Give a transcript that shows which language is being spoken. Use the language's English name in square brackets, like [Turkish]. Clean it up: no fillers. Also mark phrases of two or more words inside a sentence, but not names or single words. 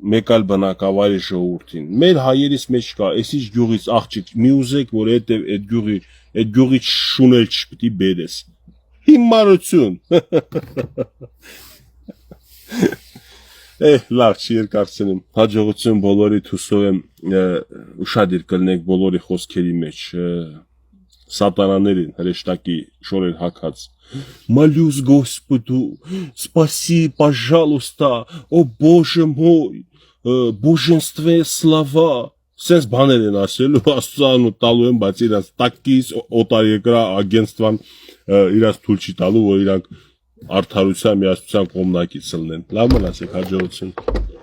[Armenian] մեկ այլ բնակավայրի ժողովրդին։ Մեր հայերից մեջ կա, այսիշ գյուղից աղջիկ մի ուզեք, որ այդ գյուղից շունել չպիտի բերես։ Հիմարություն։ Լավ չի երկարցնեմ։ Հաջողություն բոլորի հուսով եմ ուշադիր կլնեք բոլորի խոսքերի մեջ։ Սատանաներին հրեշտակի շորեր հակած։ [Russian] Молюсь Господу, спаси, пожалуйста, о Боже мой, божественные слова։ [Armenian] Սենց բաներ են ասելու, աստծան ու տալու են, բայց իրանց տակից օտարերկրյա ագենստվան իրանց թույլ չի տալու, որ իրանք արդարության, միասնության կողմնակից լինեն։ Լավ մնացեք, հաջողություն։